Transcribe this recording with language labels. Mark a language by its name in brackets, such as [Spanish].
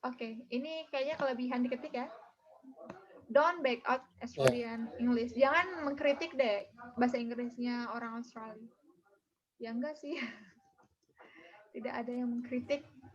[Indonesian] Oke, ini kayaknya kelebihan diketik ya. [English] Don't back out Australian English. [Indonesian] Jangan mengkritik deh bahasa Inggrisnya orang Australia. Ya enggak sih. Tidak ada yang mengkritik.